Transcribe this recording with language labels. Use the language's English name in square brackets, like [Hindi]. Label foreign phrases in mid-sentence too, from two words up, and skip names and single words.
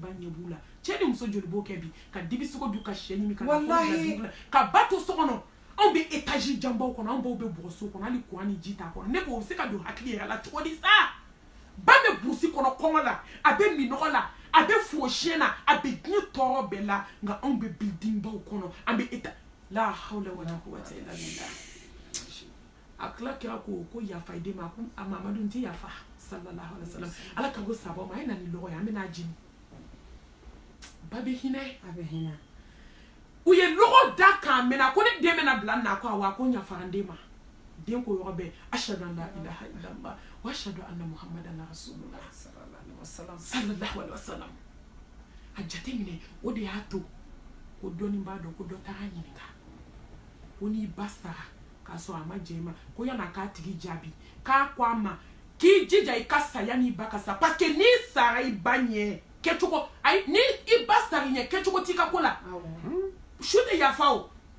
[Bambara] ba ɲɛ b'u la cɛ ni muso joli b'o kɛ bi ka dibisogo dun ka sɛ ɲimi ka ka ba to so kɔnɔ anw bɛ étage janbaw kɔnɔ anw baw bɛ bɔgɔso kɔnɔ hali kuran ni ji t'a kɔnɔ ne ko o bɛ se ka don hakili yɛrɛ la cogo di sa ba bɛ burusi kɔnɔ kɔngɔ la a bɛ minɔgɔ la a bɛ fosiyɛn na a bɛ diɲɛ tɔɔrɔ bɛɛ la nka anw bɛ building baw kɔnɔ an bɛ étage [Arabic] لا حول ولا قوة إلا بالله [Bambara] a kila kira ko yafa i den ma a mamadu n tɛ yafa [Arabic] صلى الله عليه وسلم [Bambara] ala ka ko saba ma a ye na ni lɔgɔ ye an bɛ n'a jeni ba bɛ hinɛ a bɛ hinɛ u ye lɔgɔ da k'an mɛnna ko ne den bɛna bila na ko awɔ a ko n yafara n den ma den ko yɔrɔ bɛɛ ashhadu [Arabic] أن لا إله إلا الله وأشهد أن محمدا رسول الله صلى الله عليه وسلم [Bambara] a jateminɛ o de y'a to ko dɔnni b'a dɔn ko dɔ taara ɲininka ko n'i ba sara k'a sɔrɔ a ma jɛ i ma ko yan'a k'a tigi jaabi k'a ko a ma k'i jija i ka sa yanni i ba ka sa [French] parce que [Bambara] n'i sara i ba ɲɛ kɛcogo ayi ni i ba sara i ɲɛ kɛcogo t'i ka ko la su tɛ yafa o